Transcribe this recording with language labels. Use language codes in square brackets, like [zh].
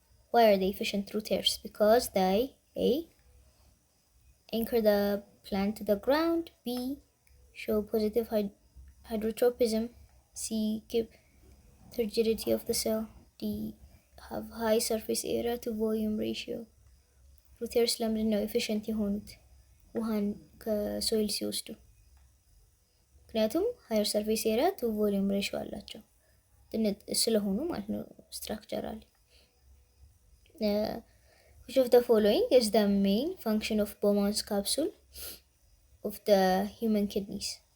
[en] Why are they efficient root hairs? Because they A. anchor the plant to the ground. B. show positive hydrotropism. C. keep turgidity of the cell. D. have high surface area to volume ratio. [am] root hairs ለምንድን ነው ኤፊሽንት የሆኑት ውሃን ከሶይል ሲወስዱ? ምክንያቱም ሃየር ሰርፌስ ኤሪያ ቱ ቮሊዩም ሬሽዮ አላቸው ስለሆኑ ማለት ነው ስትራክቸራሊ። [en] which of the following is the main function of Bowman's capsule of the human kidneys?